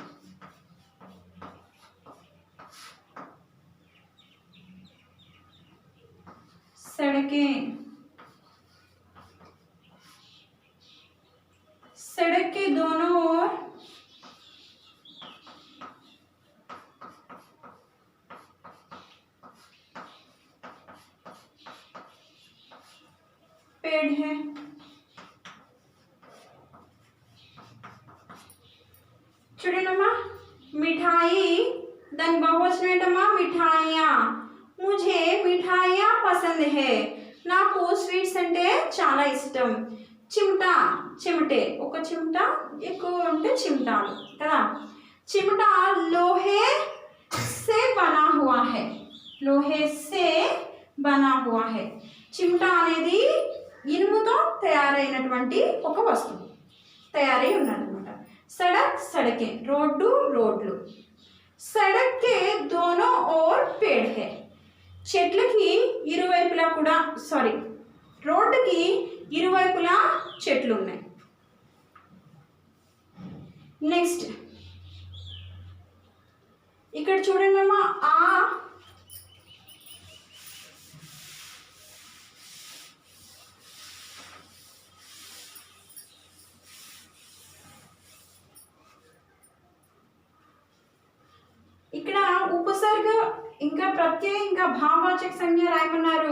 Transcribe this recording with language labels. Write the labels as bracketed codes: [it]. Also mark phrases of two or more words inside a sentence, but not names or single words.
[hi] सड़कें, सड़क के दोनों ओर पेड़ है. [te] చూడండమ్మా, మిఠాయి దాని బహువచనం ఏంటమ్మా, మిఠాయియా. [hi] मुझे मिठाइयाँ पसंद है, [te] నాకు స్వీట్స్ అంటే చాలా ఇష్టం. చిమటా, చిమటే, ఒక చిమటా ఎక్కువ ఉంటే చిమటాలు కదా. [hi] చిమటా लोहे से बना हुआ है, लोहे से बना हुआ है. [te] చిమటా అనేది ఇనుముతో తయారైనటువంటి ఒక వస్తువు, తయారై ఉన్నదన్నమాట. సడక్, సడకే, రోడ్డు, రోడ్లు. [hi] सड़क के दोनों ओर पेड़ है, [te] చెట్లకి ఇరువైపులా కూడా రోడ్డుకి ఇరువైపులా చెట్లు ఉన్నాయి. నెక్స్ట్ ఇక్కడ చూడండి అమ్మా, ఆ ఇక్కడ ఉపసర్గ ఇంకా ప్రత్యయ ఇంకా భావవాచక సంజ్ఞ రాయమన్నారు.